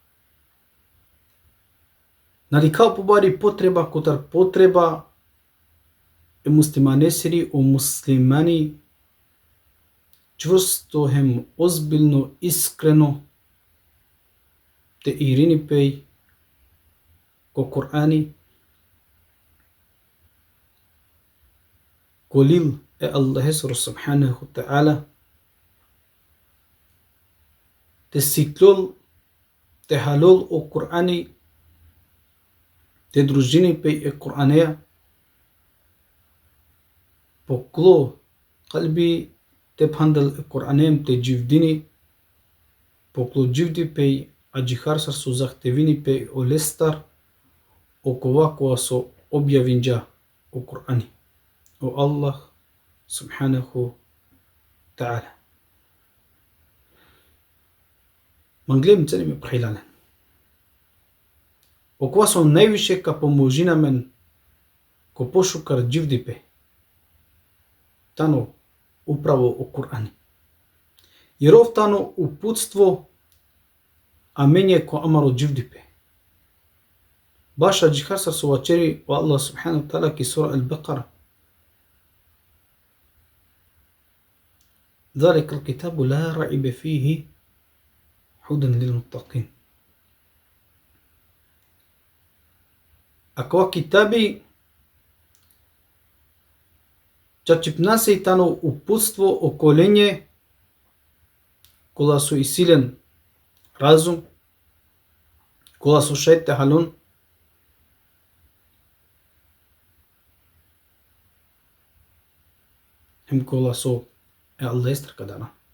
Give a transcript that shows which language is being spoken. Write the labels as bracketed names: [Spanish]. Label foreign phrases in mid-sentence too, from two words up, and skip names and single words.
[Romany] Nadikao pobari potreba kotar potreba e muslimanesiri o muslimani čvrsto hem ozbiljno, iskreno te irini pej ko Kur'ani kolil e Allah [Arabic] سبحانه وتعالى [Romany] te siklol te halol o Kur'ani te družini pej e Kur'aneja poklo qalbi te phandal e Kur'anem te jivdini poklo jivdi pej ađihar sar su zahtevini pej o lestar o kova koa so objavinđa o Kur'ani o Allah [Arabic] سبحانه تعالى. [Romany] Manglem cene me prihilalen. O kova so najviše ka pomožina men ko pošukar jivdi pej tano upravo o Kur'ani. Jer ovtano uputstvo a menje ko amaro jivdipe. Baša džihar sar su vačeri o Allah [Arabic] سبحانه وتعالى [Romany] ki sura al-Baqara. [Arabic] ذلك الكتاب لا ريب فيه هدى للمتقين. [Romany] Akova kitabi čačipnase i tano uputstvo okolenje kola su isilen razum, kola su šajte halun, hem kola su e Allah istraka dana.